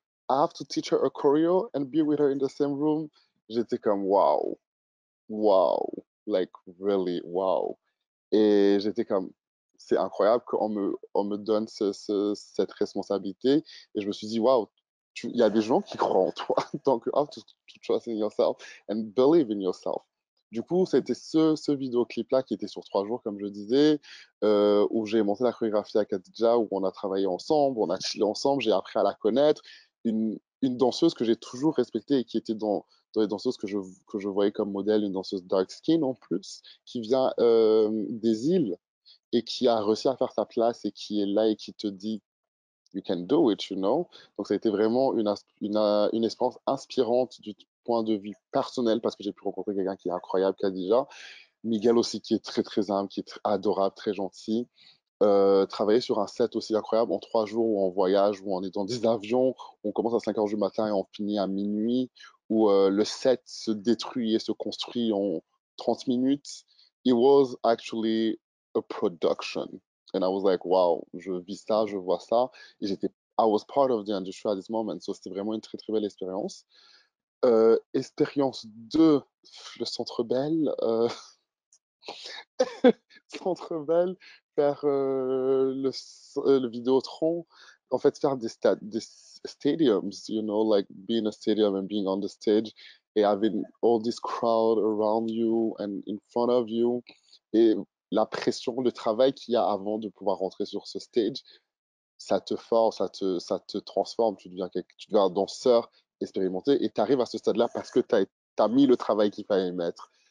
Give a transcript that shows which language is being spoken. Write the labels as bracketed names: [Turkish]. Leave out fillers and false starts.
[English] I have to teach her a choreo and be with her in the same room. [French] J'étais comme wow, wow, [English] like really wow. [French] Et j'étais comme, c'est incroyable on me donne cette responsabilité. Et je me suis dit, waouh, il y a des gens qui croient en toi. [English] Donc, you have to trust in yourself and believe in yourself. [French] Du coup, c'était ce vidéoclip-là qui était sur 3 jours, comme je disais, où j'ai monté la chorégraphie à Khadija, où on a travaillé ensemble, on a chillé ensemble, j'ai appris à la connaître. Une danseuse que j'ai toujours respectée et qui était dans les danseuses que je voyais comme modèle, une danseuse dark skin en plus, qui vient des îles et qui a réussi à faire sa place et qui est là et qui te dit [English] you can do it, you know. [French] Donc, ça a été vraiment une expérience inspirante du point de vue personnel parce que j'ai pu rencontrer quelqu'un qui est incroyable, Khadija. Miguel aussi, qui est très, très humble, qui est adorable, très gentil. Travailler sur un set aussi incroyable en 3 jours où on voyage, où on est dans des avions, on commence à 5 heures du matin et on finit à minuit, où le set se détruit et se construit en 30 minutes. [English] It was actually a production. And I was like, wow, [French] je vis ça, je vois ça. [English] Et I was part of the industry at this moment. [French] So c'était vraiment une très, très belle expérience. Expérience 2, le Centre Bell. Centre Bell, faire le Vidéotron, en fait faire des stadiums, [English] you know, like being a stadium and being on the stage [French] et [English] having all this crowd around you and in front of you [French] et la pression, le travail qu'il y a avant de pouvoir rentrer sur ce stage, ça te force, ça te transforme, tu deviens un danseur expérimenté et tu arrives à ce stade-là parce que tu as mis le travail qu'il fallait mettre.